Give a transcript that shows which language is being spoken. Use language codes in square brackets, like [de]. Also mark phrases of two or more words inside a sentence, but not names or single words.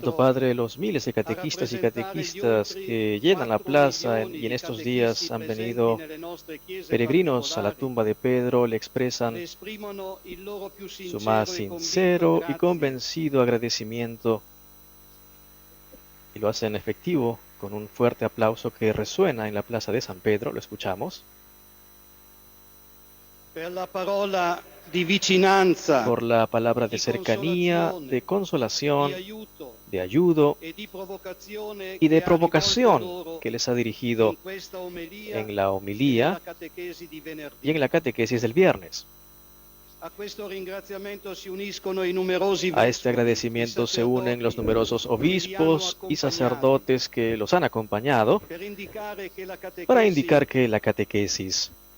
[es] Santo Padre, los miles de catequistas y catequistas que llenan la plaza y en estos días han venido peregrinos a la tumba de Pedro, le expresan su más sincero y convencido agradecimiento y lo hacen efectivo con un fuerte aplauso que resuena en la plaza de San Pedro. Lo escuchamos. [it] Per la parola di vicinanza, [es] por la palabra de cercanía, de consolación, de ayudo y de provocación que les ha dirigido en la homilía y en la catequesis del viernes. A este agradecimiento se unen los numerosos obispos y sacerdotes que los han acompañado para indicar que la catequesis